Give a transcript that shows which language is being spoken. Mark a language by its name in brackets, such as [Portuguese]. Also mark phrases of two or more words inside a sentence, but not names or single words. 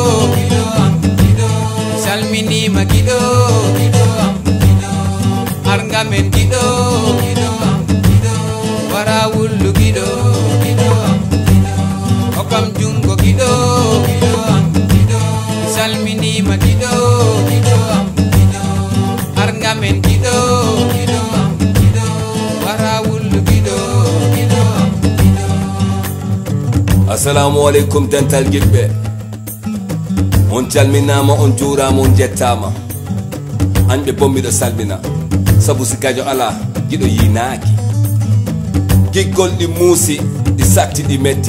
[Fula] salminima gido argamen gido wara wullu gido okam jungo gido salminima gido argamen gido wara wullu gido [Arabic] السلام عليكم [Fula] dental giɓɓe on calminama on juurama on jettama anɓe bommiɗo salmina sabu sikajo ala giɗo yinaaki giggol ɗi muusi ɗi sakti ɗi metti